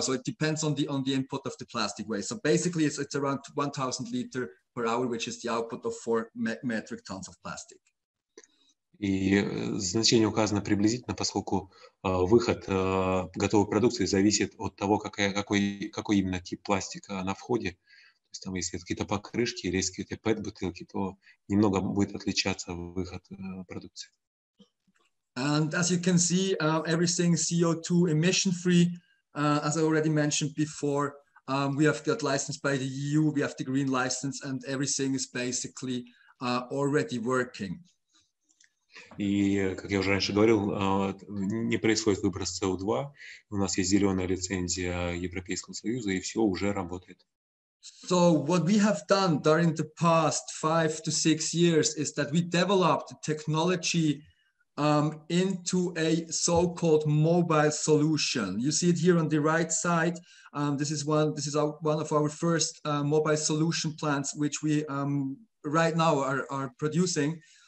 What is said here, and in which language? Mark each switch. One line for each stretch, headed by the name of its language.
English: So it depends on the input of the plastic waste. So basically it's around 1,000 liters per hour, which is the output of 4 metric tons of plastic.
Russian: И значение указано приблизительно, поскольку выход готовой продукции зависит от того, какой именно тип пластика на входе. То есть там, если какие-то покрышки или если какие-то PET-бутылки, то немного будет отличаться выход продукции.
English: And as you can see, everything CO2 emission free. As I already mentioned before, we have got licensed by the EU, we have the green license, and everything is basically already working.
Russian: И, как я уже раньше говорил, не происходит выброс СО2. У нас есть зеленая лицензия Европейского Союза, и все уже работает.
English: So what we have done during the past 5 to 6 years is that we developed technology into a so-called mobile solution. You see it here on the right side. This is one of our first mobile solution plants, which we right now are producing.